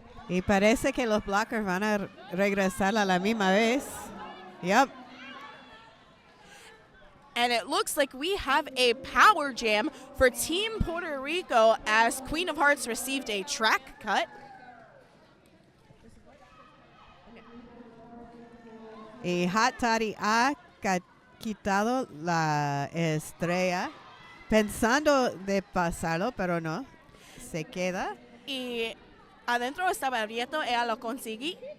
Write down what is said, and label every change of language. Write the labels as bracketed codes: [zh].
[es] Y parece que los blockers van a regresar a la misma vez. Yep. [en] And it looks like we have a power jam for Team Puerto Rico as Queen of Hearts received a track cut. [es] Y Hot Toddy ha quitado la estrella pensando de pasarlo, pero no. Se queda. Y adentro estaba abierto, ella lo conseguí.